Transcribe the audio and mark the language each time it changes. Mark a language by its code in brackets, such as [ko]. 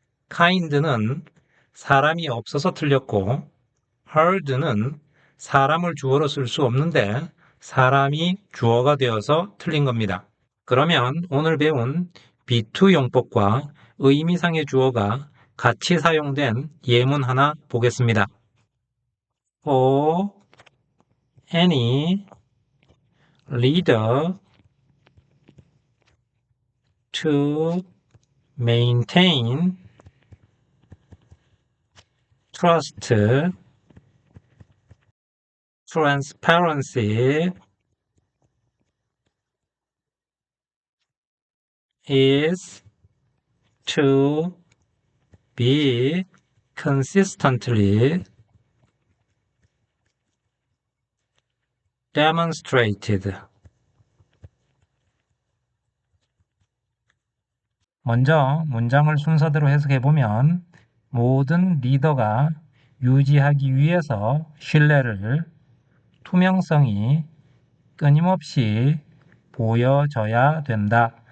[ko] kind는 사람이 없어서 틀렸고 hard는 사람을 주어로 쓸 수 없는데 사람이 주어가 되어서 틀린 겁니다. 그러면 오늘 배운 be2 용법과 의미상의 주어가 같이 사용된 예문 하나 보겠습니다. [en] For any leader to maintain trust, transparency is to be consistently demonstrated. [ko] 먼저 문장을 순서대로 해석해보면 모든 리더가 유지하기 위해서 신뢰를, 투명성이 끊임없이 보여져야 된다.